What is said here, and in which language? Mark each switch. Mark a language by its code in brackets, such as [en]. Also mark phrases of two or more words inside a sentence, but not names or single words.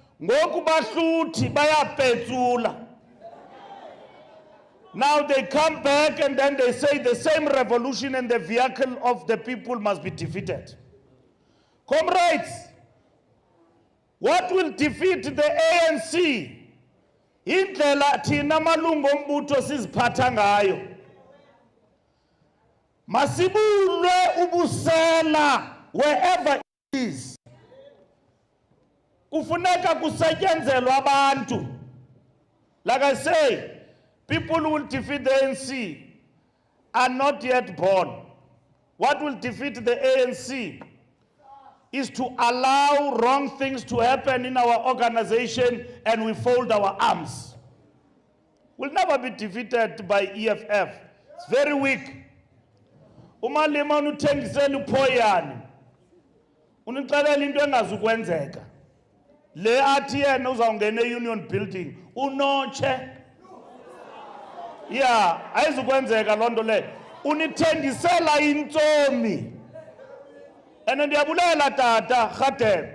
[en] Now they come back and then they say the same revolution and the vehicle of the people must be defeated. Comrades, what will defeat the ANC? [xh] Indlela thina malungu ombutho siziphatha ngayo. Masibulwe ubusela [en] wherever it is. [xh] Kufuneka kusetyenzelwe abantu. [en] Like I say, people who will defeat the ANC are not yet born. What will defeat the ANC is to allow wrong things to happen in our organization and we fold our arms. We'll never be defeated by EFF. It's very weak. [xh] Umalima unuthengisela uphoyani. Unixelela into engazukwenzeka. Le athi yena uzawungena e-union building unotshe. Yeah, ayizukwenzeka lonto le. Unithengisela intsomi. And ndiyabulela tata Khatebe.